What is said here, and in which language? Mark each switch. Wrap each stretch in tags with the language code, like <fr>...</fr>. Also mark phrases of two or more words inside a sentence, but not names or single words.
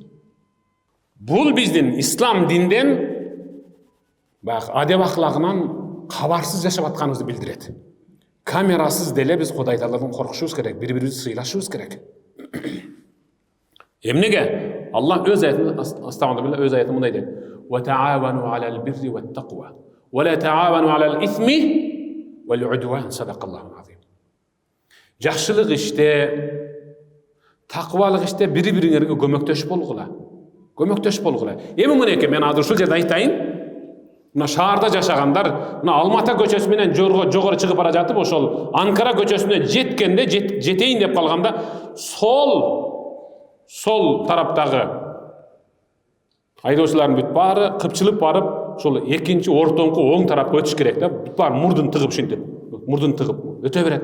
<ky>Бул биздин ислам динден адеп ахлагынан кабарсыз жашап атканыбызды билдирет. Камерасыз деле биз Кудай Тааладан коркушубуз керек, бири-бирибизди сыйлашыбыз керек. Эмнеге? Аллах өз аятында өз аятында мындай дейт:</ky> <ar>"وتعاونوا على البر والتقوى، ولا تعاونوا على الإثم والعدوان." صدق الله العظيم.</ar> <ky>Жакшылык иште, таквалык иште бири-бириңерге көмөктөшүп болгула. Эми мынеке мен азыр ушул жерде айтайын. Мына шаарда жашагандар, мына Алмата көчөсү менен жогору чыгып бара жатып, ошол Анкара көчөсүнө жеткенде, жетейин деп калганда, сол тараптагы айдоочулардын бүт баары кыпчылып барып, ошол экинчи ортоңку оң тарапка өтүш керек да, бүт баары мурдун тыгып ушинтип, өтө берет.</ky>